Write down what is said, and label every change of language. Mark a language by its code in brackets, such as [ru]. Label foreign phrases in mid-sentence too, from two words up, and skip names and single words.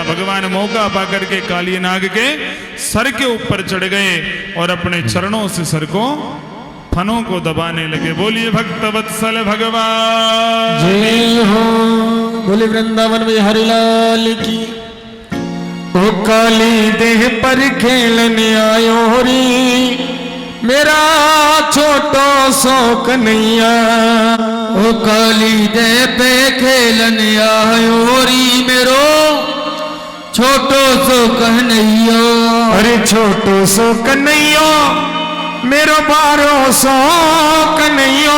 [hi] भगवान मौका पाकर के काली नाग के सर के ऊपर चढ़ गए और अपने चरणों से सर को, फनों को दबाने लगे। बोलिए भक्त वत्सल भगवान जय हो। बोले वृंदावन में हरिलाल की। [bra] ओ काली देह पर खेलने आयो री, मेरा छोटो सो कन्हैया। ओ काली दे पे खेलन आयो री, मेरो छोटो सो कन्हैया। अरे छोटो सो कन्हैया, मेरो बारो सो कन्हैया।